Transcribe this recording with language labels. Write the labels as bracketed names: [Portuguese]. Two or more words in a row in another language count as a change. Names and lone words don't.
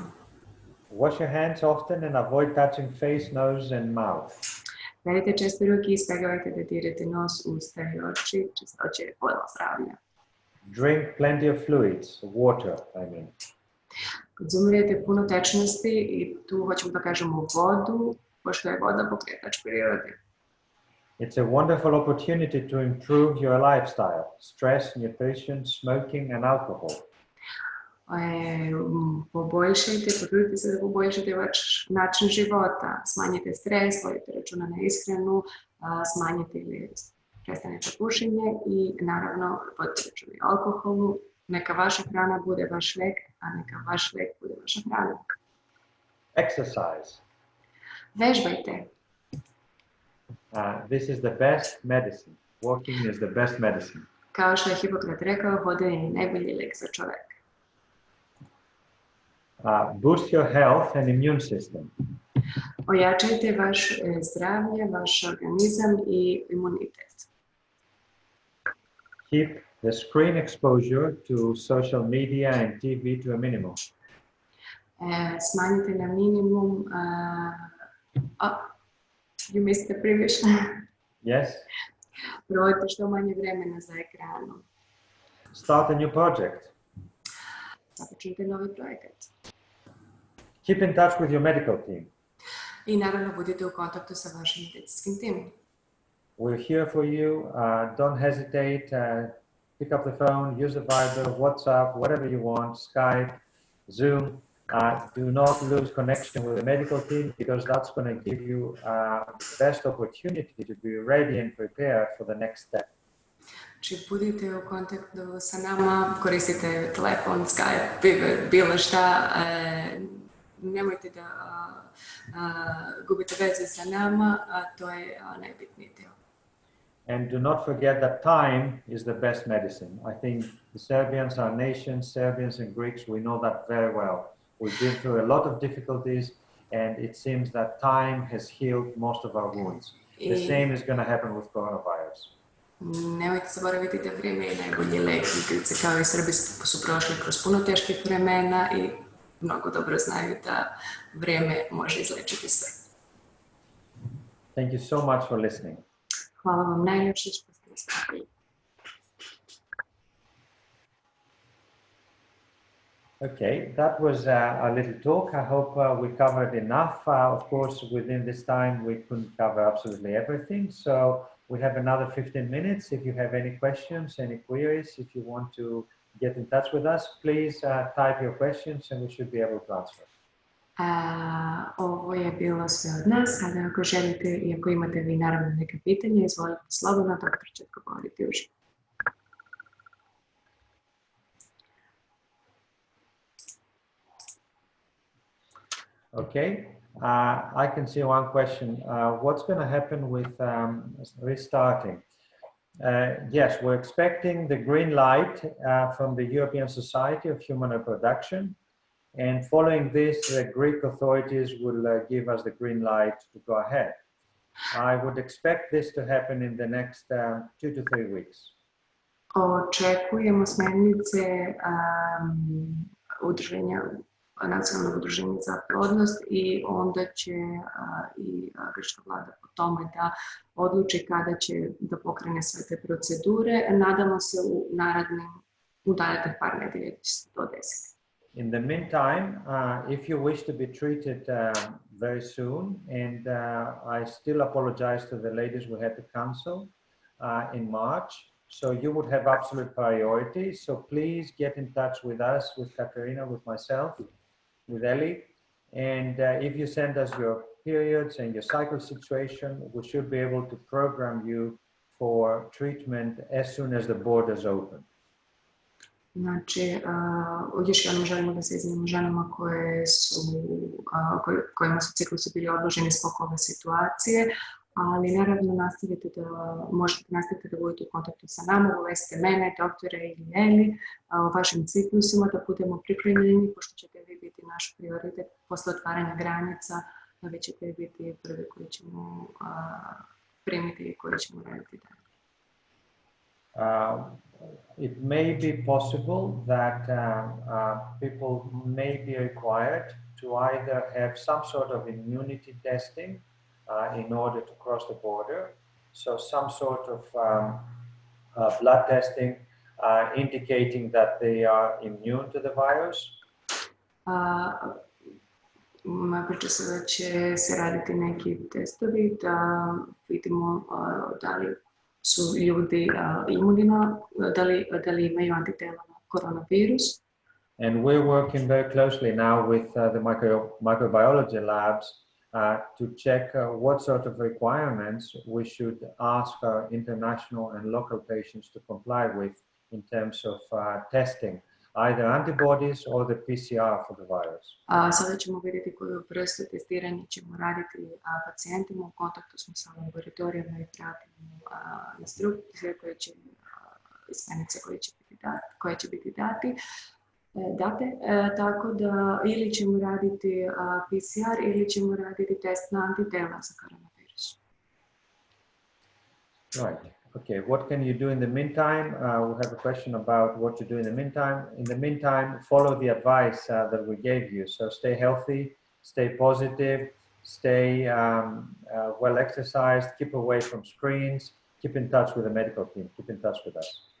[English] Wash your hands often and avoid touching face, nose and mouth. [Serbian] Perite često ruke i izbjegavajte da dirate nos, usta i oči, čistoća je podla zdravlja. [English] Drink plenty of fluids, water, I mean. [Serbian] Konzumirajte puno tečnosti i tu hoćemo da kažemo vodu, pošto je voda pokretač prirode. [English] It's a wonderful opportunity to improve your lifestyle, stress, nutrition, smoking and alcohol. [Serbian] Potrudite se da poboljšate vaš način života, smanjite stres, vodite računa na ishranu, smanjite ili prestanete pušenje i naravno vodite računa o alkoholu. Neka vaša hrana bude vaš lek, a neka vaš lek bude vaša hrana. [English] Exercise. [Serbian] Vežbajte. [English] This is the best medicine. Walking is the best medicine. [Serbian] Kao što je Hipokrat rekao, hodanje je najbolji lek za čovjeka. [English] Boost your health and immune system. [Serbian] Ojačajte vaše zdravlje, vaš organizam i imunitet. [English] Keep the screen exposure to social media and TV to a minimum. [Serbian] Smanjite na minimum. [English] You missed the previous. Yes. [Serbian] Provodite što manje vremena za ekranom. [English] Start a new project. [Serbian] Započnite novi projekat. [English] Keep in touch with your medical team. [Serbian] I naravno budite u kontaktu sa vašim medicinskim timom. [English] We're here for you. Don't hesitate. Pick up the phone, use the Viber, WhatsApp, whatever you want, Skype, Zoom. Do not lose connection with the medical team because that's going to give you the best opportunity to be ready and prepared for the next step. [Serbian] Znači, budite u kontaktu sa nama, koristite telefon, Skype, Viber, bilo šta. Nemojte da gubite vezu sa nama, a to je najbitniji dio. [English] And do not forget that time is the best medicine. I think the Serbians, our nation, Serbians and Greeks, we know that very well. We've been through a lot of difficulties, and it seems that time has healed most of our wounds. The same is going to happen with coronavirus. [Serbian] Nemojte zaboraviti da vrijeme je najbolji lek. Igrice kao i Srbi su prošli kroz puno teških vremena i mnogo dobro znaju da vrijeme može izlečiti sve. [English] Thank you so much for listening. [Serbian] Hvala vam najljepše što ste nas pratili. [English] Okay, that was a little talk. I hope we covered enough. Of course, within this time, we couldn't cover absolutely everything. So we have another 15 minutes. If you have any questions, any queries, if you want to get in touch with us, please type your questions and we should be able to answer. [Serbian] Ovo je bilo sve od nas. Sada ako želite i ako imate vi naravno neke pitanje, izvolite slobodno, doktor će odgovoriti uživo. [English] Okay, I can see one question. What's going to happen with restarting? Yes, we're expecting the green light from the European Society of Human Reproduction. And following this, the Greek authorities will give us the green light to go ahead. I would expect this to happen in the next 2 to 3 weeks. [Serbian] Očekujemo smjernice udruženja, nacionalnog udruženja za plodnost i onda će i grčka vlada po tome da odluči kada će da pokrene sve te procedure. Nadamo se u narednih par nedelja će se to desiti. [English] In the meantime, if you wish to be treated very soon, and I still apologize to the ladies we had to cancel in March, so you would have absolute priority. So please get in touch with us, with Katerina, with myself, with Ellie. And if you send us your periods and your cycle situation, we should be able to program you for treatment as soon as the borders open. [Serbian] Znači, još jednom želimo da se izvinimo ženama kojima su ciklusi bili odloženi zbog ove situacije, ali naravno možete nastaviti da budete u kontaktu sa nama, uvesti mene, doktore ili Eli o vašim ciklusima, da budemo pripremljeni, pošto ćete vi biti naš prioritet posle otvaranja granica, vi ćete biti prvi koji ćemo primiti i koji ćemo raditi dalje. [English] It may be possible that people may be required to either have some sort of immunity testing in order to cross the border. So some sort of blood testing indicating that they are immune to the virus. [Serbian] Priča se da će se raditi neki testovi da vidimo da li su ljudi imuni, da li imaju antitela na koronavirus. [English] And we're working very closely now with the microbiology labs to check what sort of requirements we should ask our international and local patients to comply with in terms of testing, either antibodies or the PCR for the virus. [Serbian] Sada ćemo vidjeti koju vrstu testiranja ćemo raditi pacijentima. U kontaktu smo sa laboratorijama i pratimo instrukcije smjernice koje će biti date, tako da ili ćemo raditi PCR ili ćemo raditi test na antitela za koronavirus. [English] Right. Okay, what can you do in the meantime? We have a question about what to do in the meantime. In the meantime, follow the advice that we gave you. So stay healthy, stay positive, stay well exercised, keep away from screens, keep in touch with the medical team, keep in touch with us.